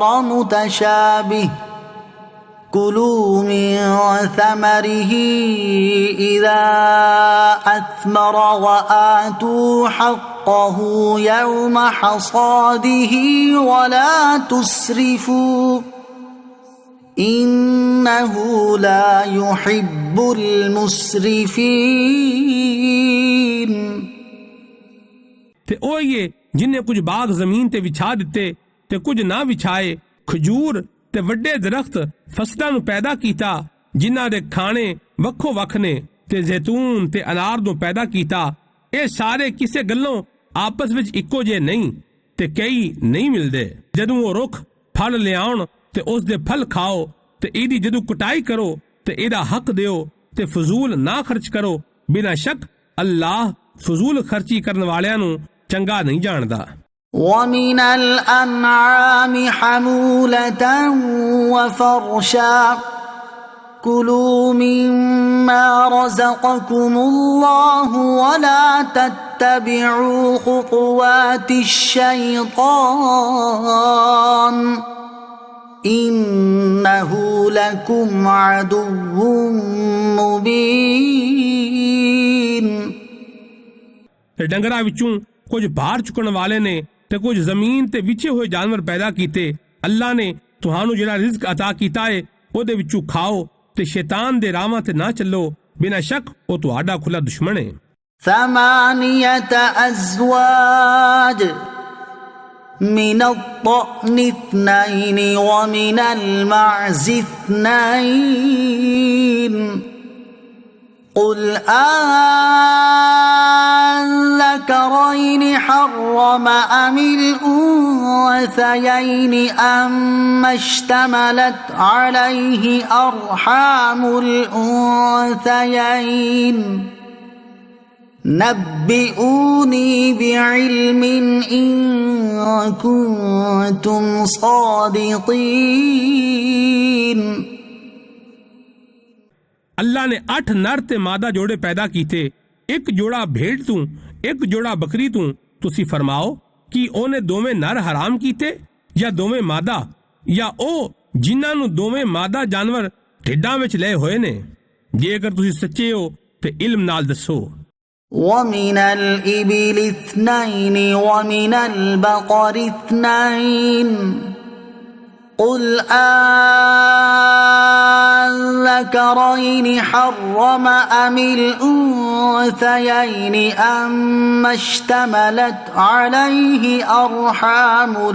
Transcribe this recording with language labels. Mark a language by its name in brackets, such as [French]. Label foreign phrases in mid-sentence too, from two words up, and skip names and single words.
[Arabic] متشابه كلوا من ثمره إذا أثمر وآتوا حقه يوم حصاده ولا تسرفوا إنه لا يحب المسرفين। [Punjabi] ਤੇ ਉਹ ਹੀ ਏ ਜਿਨੇ ਕੁਝ ਬਾਗ ਜ਼ਮੀਨ ਤੇ ਵਿਛਾ ਦਿੱਤੇ ਤੇ ਕੁਝ ਨਾ ਵਿਛਾਏ, ਖਜੂਰ ਤੇ ਵੱਡੇ ਦਰਖਤ ਫਸਲਾਂ ਨੂੰ ਪੈਦਾ ਕੀਤਾ ਜਿਨ੍ਹਾਂ ਦੇ ਖਾਣੇ ਵੱਖੋ ਵੱਖ ਨੇ, ਤੇ ਜ਼ੈਤੂਨ ਤੇ ਅਨਾਰ ਨੂੰ ਪੈਦਾ ਕੀਤਾ। ਇਹ ਸਾਰੇ ਕਿਸੇ ਗੱਲੋਂ ਆਪਸ ਵਿੱਚ ਇੱਕੋ ਜਿਹੇ ਨਹੀਂ ਤੇ ਕਈ ਨਹੀਂ ਮਿਲਦੇ। ਜਦੋਂ ਉਹ ਰੁੱਖ ਫਲ ਲਿਆਉਣ ਤੇ ਉਸ ਦੇ ਫਲ ਖਾਓ ਤੇ ਇਹਦੀ ਜਦੋਂ ਕਟਾਈ ਕਰੋ ਤੇ ਇਹਦਾ ਹੱਕ ਦਿਓ ਤੇ ਫਜ਼ੂਲ ਨਾ ਖਰਚ ਕਰੋ। ਬਿਨਾਂ ਸ਼ੱਕ ਅੱਲਾਹ ਫਜ਼ੂਲ ਖਰਚੀ ਕਰਨ ਵਾਲਿਆਂ ਨੂੰ ਚੰਗਾ ਨਹੀਂ ਜਾਣਦਾ। [Arabic] ومن الأنعام حمولة وفرشا كلوا مما رزقكم الله ولا تتبعوا خطوات الشيطان إنه لكم عدو مبين۔ [Punjabi] ਡੰਗਰਾਂ ਵਿੱਚੋਂ ਕੁਝ ਭਾਰ ਚੁੱਕਣ ਵਾਲੇ ਨੇ ਤੇ ਕੁਝ ਜ਼ਮੀਨ ਤੇ ਵਿਛੇ ਹੋਏ ਜਾਨਵਰ ਪੈਦਾ ਕੀਤੇ। ਅੱਲਾ ਨੇ ਤੁਹਾਨੂੰ ਜਿਹੜਾ ਰਿਜ਼ਕ ਅਤਾ ਕੀਤਾ ਹੈ ਉਹਦੇ ਵਿੱਚੋਂ ਖਾਓ ਤੇ ਸ਼ੈਤਾਨ ਦੇ ਰਾਹਾਂ ਤੇ ਨਾ ਚੱਲੋ। ਬਿਨਾਂ ਸ਼ੱਕ ਉਹ ਤੁਹਾਡਾ ਖੁੱਲਾ ਦੁਸ਼ਮਣ ਹੈ। [Arabic] 8 أزواج من الضأن 2 ومن المعز 2 قل الذكرين حرم أم الأنثيين أما اشتملت عليه أرحام الأنثيين نبئوني بعلم إن كنتم صادقين۔ [Punjabi] ਅੱਲਾ ਨੇ 8 ਨਰ ਤੇ ਮਾਦਾ ਜੋੜੇ ਪੈਦਾ ਕੀਤੇ, ਇੱਕ ਜੋੜਾ ਭੇਡ ਤੋਂ, ਇੱਕ ਜੋੜਾ ਬੱਕਰੀ ਤੋਂ। ਤੁਸੀਂ ਫਰਮਾਓ ਕਿ ਉਹਨੇ ਦੋਵੇਂ ਨਰ ਹਰਾਮ ਕੀਤੇ ਜਾਂ ਦੋਵੇਂ ਮਾਦਾ, ਜਾਂ ਉਹ ਜਿਨ੍ਹਾਂ ਨੂੰ ਦੋਵੇਂ ਮਾਦਾ ਜਾਨਵਰ ਢਿੱਡਾਂ ਵਿੱਚ ਲਏ ਹੋਏ ਨੇ? ਜੇਕਰ ਤੁਸੀਂ ਸੱਚੇ ਹੋ ਤੇ ਇਲਮ ਨਾਲ ਦੱਸੋ। [Arabic] ومن الإبل 2 ومن البقر 2 قل الذكرين حرم أم الأنثيين أما اشتملت عليه أرحام